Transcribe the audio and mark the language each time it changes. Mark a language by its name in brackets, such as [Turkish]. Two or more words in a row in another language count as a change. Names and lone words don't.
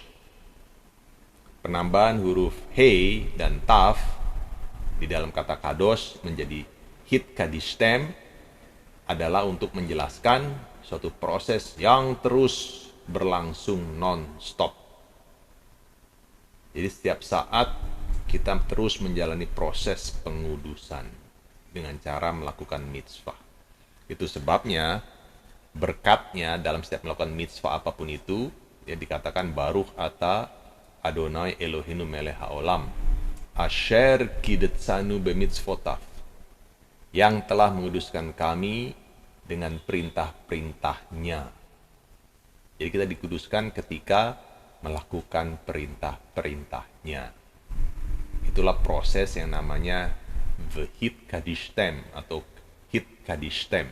[Indonesian] Penambahan huruf he dan taf di dalam kata kadosh menjadi [Hebrew] התקדשתם [Indonesian] adalah untuk menjelaskan suatu proses yang terus berlangsung non-stop. Jadi setiap saat kita terus menjalani proses pengudusan dengan cara melakukan mitzvah. Itu sebabnya berkatnya dalam setiap melakukan mitzvah apapun itu, ya dikatakan [Hebrew] ברוך אתה אדוני אלוהינו מלך העולם אשר קדשנו במצוותיו. [Indonesian] yang telah menguduskan kami dengan perintah-perintahnya. Jadi kita dikuduskan ketika melakukan perintah-perintahnya. Itulah proses yang namanya [Hebrew] והתקדשתם [Indonesian] atau [Hebrew] התקדשתם.